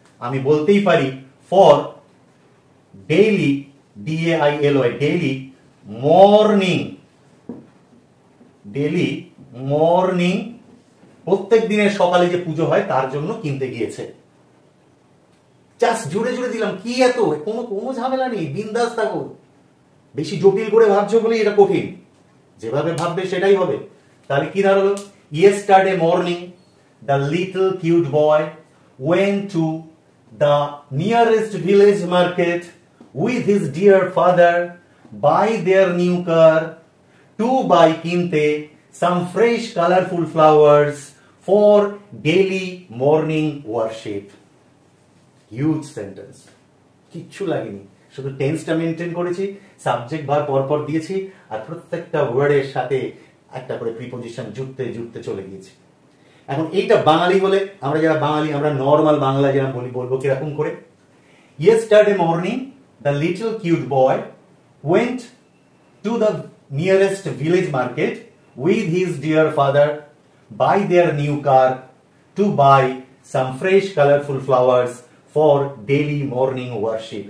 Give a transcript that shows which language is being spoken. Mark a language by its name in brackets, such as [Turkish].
[Bangla] আমি বলতেই পারি [English] for daily, DAILY, daily morning, [Bangla] daily morning, প্রত্যেক দিনের সকালে যে পুজো হয় তার জন্য কিনতে গিয়েছে। জাস্ট জুড়ে জুড়ে দিলাম। কি এত, কোনো কোনো ঝামেলা নেই, বিন্দাস থাকো। বেশি জটিল করে ভাবছো বলেই এটা কঠিন, যেভাবে ভাববে সেটাই হবে। তাহলে কি দাঁড়ালো? [English] Yesterday morning the little cute boy went to the nearest village market with his dear father buy their new car to buy kinte some fresh colorful flowers for daily morning worship. Huge sentence, [Bangla] কিচ্ছু লাগেনি, শুধু টেন্সটা maintain করেছি, subject ভার পরপর দিয়েছি, আর প্রত্যেকটা ওয়ার্ডের সাথে একটা করে প্রিপোজিশন জুড়তে জুড়তে চলে গিয়েছি। এখন এইটা বাঙালি বলে, আমরা যারা বাঙালি, আমরা নর্মাল বাংলা যারা বলি, বলবো কিরকম করে? [English] Yesterday morning, the little cute boy went to the nearest village market with his dear father, buy their new car to buy some fresh colorful flowers for daily morning worship.